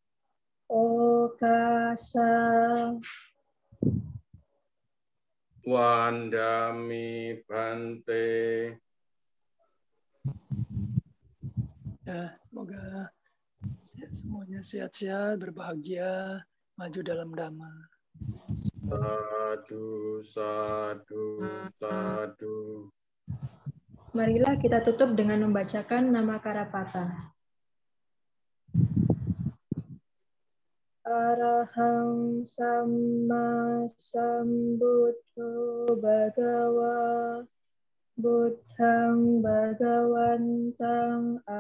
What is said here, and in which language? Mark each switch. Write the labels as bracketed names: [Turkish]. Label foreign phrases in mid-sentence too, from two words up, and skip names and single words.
[Pali] Okasa. Wandami Bante. [Indonesian] Ya, semoga semuanya sehat-sehat, berbahagia, maju dalam dhamma. [Pali] Sadu, sadu, sadu. [Indonesian] Marilah kita tutup dengan membacakan nama Karapata. [Pali] Arahang Samma Sambuddho Bhagawa Buddhang Bhagawantang